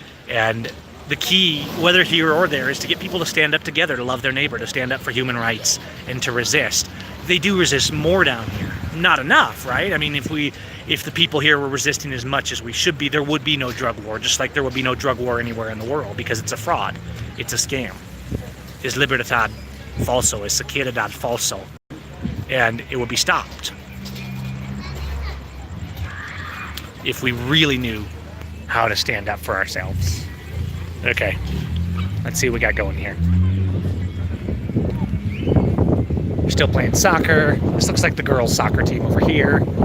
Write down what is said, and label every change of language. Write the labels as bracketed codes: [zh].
[en] And the key, whether here or there, is to get people to stand up together, to love their neighbor, to stand up for human rights, and to resist. They do resist more down here. Not enough, right? I mean, if the people here were resisting as much as we should be, there would be no drug war, just like there would be no drug war anywhere in the world, because it's a fraud. It's a scam. [es] Es libertad falso, es seguridad falso. [en] And it would be stopped if we really knew how to stand up for ourselves. Okay, let's see what we got going here. We're still playing soccer. This looks like the girls' soccer team over here.